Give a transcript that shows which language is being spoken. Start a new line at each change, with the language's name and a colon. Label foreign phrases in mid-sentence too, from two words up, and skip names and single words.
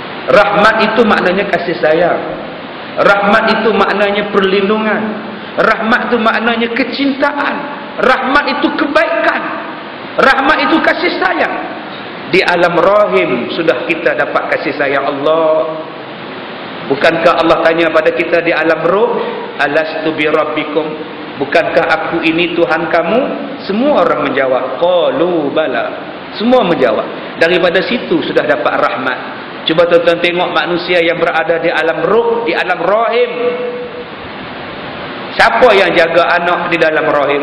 Malay: Rahmat itu maknanya kasih sayang. Rahmat itu maknanya perlindungan. Rahmat itu maknanya kecintaan. Rahmat itu kebaikan. Rahmat itu kasih sayang. Di alam rahim sudah kita dapat kasih sayang Allah. Bukankah Allah tanya pada kita di alam ruh,
Arabic: ألست بربكم,
Malay: bukankah aku ini Tuhan kamu? Semua orang menjawab,
Arabic: قالوا بلى.
Malay: Semua menjawab. Daripada situ sudah dapat rahmat. Cuba tuan-tuan tengok manusia yang berada di alam ruh, di alam rahim. Siapa yang jaga anak di dalam rahim?